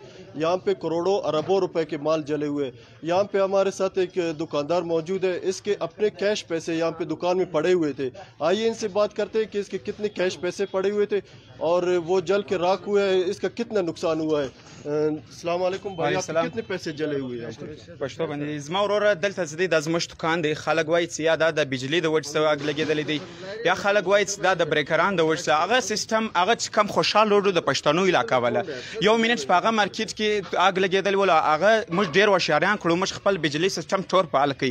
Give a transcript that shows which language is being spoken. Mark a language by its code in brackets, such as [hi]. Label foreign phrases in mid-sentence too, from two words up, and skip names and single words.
[ur] یہاں پہ کروڑوں اربوں روپے کے مال جلے ہوئے۔ یہاں پہ ہمارے ساتھ ایک دکاندار موجود ہے. اس کے اپنے کیش پیسے یہاں پہ دکان میں پڑے ہوئے تھے۔ آئیے ان سے بات کرتے ہیں کہ اس کے کتنے کیش پیسے پڑے ہوئے تھے اور وہ جل کے راکھ ہوا ہے، اس کا کتنا نقصان ہوا ہے. [ar] السلام علیکم [ur] بھائی، آپ کے کتنے پیسے جلے ہوئے ہیں? [ps] پښتو باندې زما وروره دلته زه د زموږ دکان دی. خلک وایي چې یا دا د بجلي د وجې څه اګ لګېدلی دی، یا خلک وایي چې دا د بریکران د وجې څه. هغه سیستم هغه چې کم خوشحال روډ د پښتنو علاقه وله یو منټ په هغه مارکیټ کې اګ لګېدلی وله. هغه موږ ډېر هوښیاران کړو، موږ خپل بجلي سیستم ټول فعال کړي.